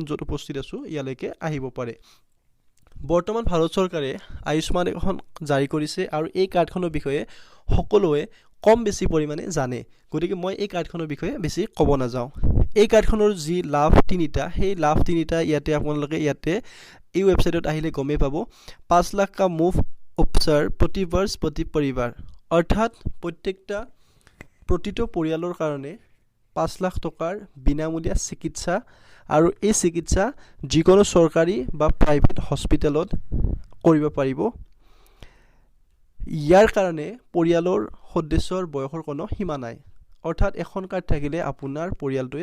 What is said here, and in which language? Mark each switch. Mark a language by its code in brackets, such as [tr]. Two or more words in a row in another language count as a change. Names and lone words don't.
[as] য'ত উপস্থিত আছো ইয়ালৈকে আহিব পাৰে বৰ্তমান ভাৰত চৰকাৰে আয়ুষ্মান এখন জাৰি কৰিছে আৰু এই কাৰ্ডখনৰ বিষয়ে সকলোৱে কম বেছি পৰিমাণে জানে গতিকে মই এই কাৰ্ডখনৰ বিষয়ে বেছি ক'ব নাযাওঁ এই কাৰ্ডখনৰ যি লাভ তিনিটা সেই লাভ তিনিটা ইয়াতে আপোনালোকে ইয়াতে এই ৱেবছাইটত আহিলে গমেই পাব [hi] 5 लाख का मुफ उपचार प्रति वर्ष प्रति परिवार अर्थात [as] प्रतिটো পৰিয়ালৰ কাৰণে 5 লাখ টকাৰ বিনামূলীয়া চিকিৎসা আৰু এই চিকিৎসা যিকোনো চৰকাৰী বা [en] private hospitalত [as] কৰিব পাৰিব ইয়াৰ কাৰণে পৰিয়ালৰ সদস্যৰ বয়সৰ কোনো সীমা নাই অৰ্থাৎ এখন কাৰ্ড থাকিলে আপোনাৰ পৰিয়ালটোৱে